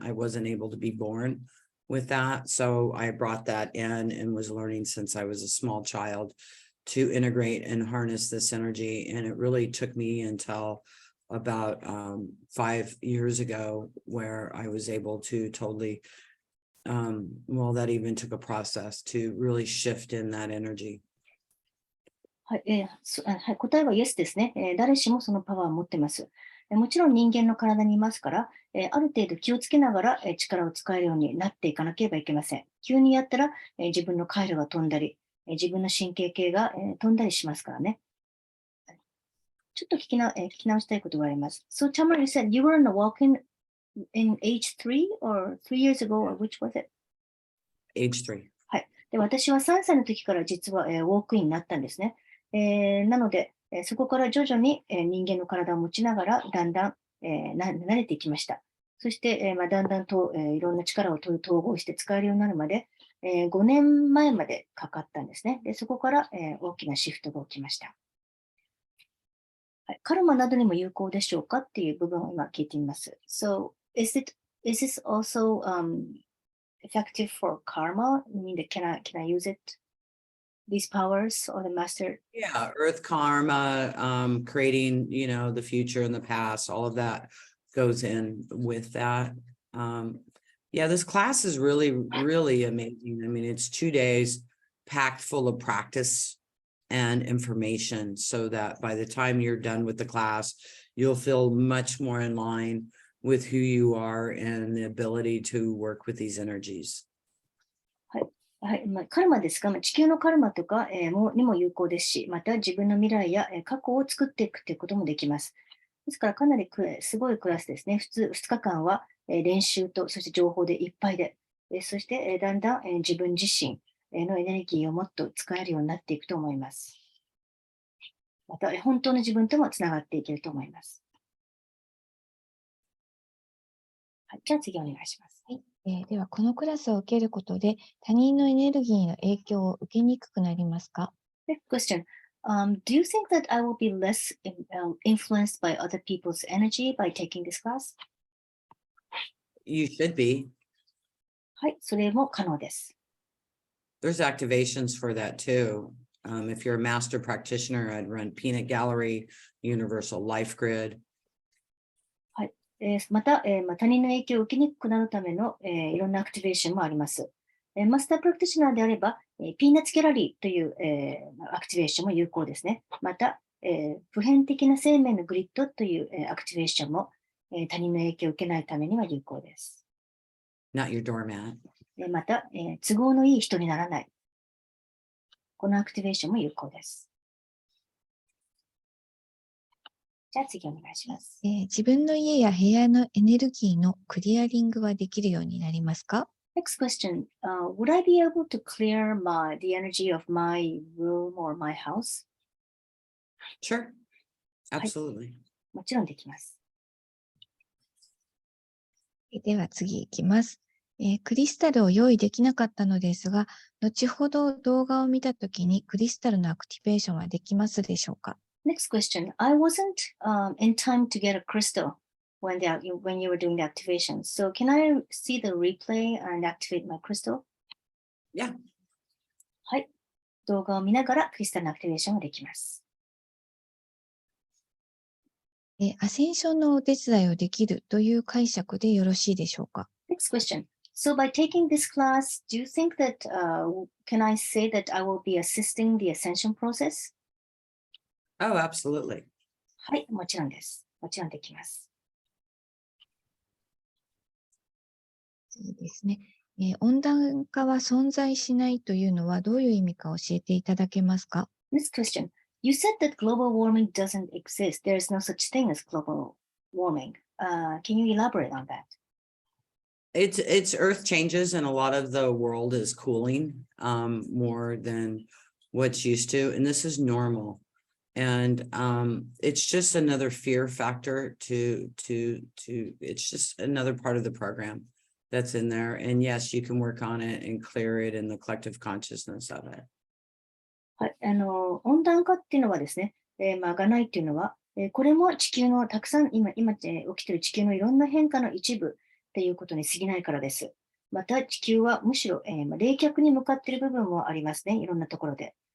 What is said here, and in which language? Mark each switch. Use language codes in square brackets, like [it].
[en] I wasn't able to be born with that. So I brought that in and was learning since I was a small child to integrate and harness this energy. And it really took me until about 5 years ago where I was able to totally, that even took a process to really shift in that energy. [ja] はい、答えは Yes ですね。誰しもそのパワーを持っています。もちろん人間の体にいますから、ある程度気をつけながら、力を使えるようになっていかなければいけません。急にやったら、自分の回路が飛んだり、自分の神経系が、飛んだりしますからね。ちょっと聞き直したいことがあります。 [en] So, Tamara, you said you were on a walk-in in age 3 or 3 years ago, or which was it? Age 3. [ja] はい。で、私は3歳の時から実は、ウォークインになったんですね。なので、そこから徐々に、人間の体を持ちながら、だんだん、慣れていきました。そして、だんだんと、いろんな力を統合して使えるようになるまで、5年前までかかったんですね。で、そこから、大きなシフトが起きました。はい、カルマなどにも有効でしょうかっていう部分を今聞いてみます。 [en] So, is this also effective for karma? I mean, can I use it?These powers or the master? Yeah, earth karma, creating, the future and the past, all of that goes in with that. Yeah, this class is really, really amazing. I mean, it's 2 days packed full of practice and information so that by the time you're done with the class, you'll feel much more in line with who you are and the ability to work with these energies. [ja] はい、カルマですが、地球のカルマとか、にも有効ですし、また自分の未来や、過去を作っていくということもできます。ですからかなりすごいクラスですね。2日間は、練習と、そして情報でいっぱいで、そして、だんだん、自分自身のエネルギーをもっと使えるようになっていくと思います。また、本当の自分ともつながっていけると思います。はい、じゃあ次お願いします。はい、では、このクラスを受けることで他人のエネルギーの影響を受けにくくなりますか？ [en] Next question. Do you think that I will be less influenced by other people's energy by taking this class? You should be. [ja] はい、それも可能です。 [en] There's activations for that too. If you're a master practitioner, I'd run Peanut Gallery, Universal Life Grid. [ja] はい、また、他人の影響を受けにくくなるための、いろんなアクティベーションもあります。マスタープラクティショナーであれば、ピーナッツギャラリーという、アクティベーションも有効ですね。また、普遍的な生命のグリッドという、アクティベーションも、他人の影響を受けないためには有効です。 [en] Not your doormat. [ja] また、都合のいい人にならない。このアクティベーションも有効です。じゃあ次お願いします。自分の家や部屋のエネルギーのクリアリングはできるようになりますか？ [en] Next question. Would I be able to clear the energy of my room or my house? Sure. Absolutely. [ja] もちろんできます。では次いきます。クリスタルを用意できなかったのですが、後ほど動画を見たときにクリスタルのアクティベーションはできますでしょうか？ [en] Next question. I wasn't in time to get a crystal when you were doing the activation. So can I see the replay and activate my crystal? Yeah. [ja] はい。動画を見ながらクリスタルのアクティベーションができます。アセンションのお手伝いをできるという解釈でよろしいでしょうか？ [en] Next question. So by taking this class, do you think that, can I say that I will be assisting the ascension process? Oh, absolutely. [ja] はい、もちろんです。もちろんできます。そうですね。温暖化は存在しないというのはどういう意味か教えていただけますか？ [en] Next question. You said that global warming doesn't exist. There is no such thing as global warming. Can you elaborate on that? It's earth changes and a lot of the world is cooling more than what's used to, and this is normal. And it's just another fear factor to it's just another part of the program that's in there. And yes, you can work on it and clear it in the collective consciousness of it. [ja] はい、温暖化っていうのはですね、がないっていうのは、これも地球のたくさん今起きている地球のいろんな変化の一部っていうことに過ぎないからです。また地球はむしろ、冷却に向かっている部分もありますね、いろんなところで。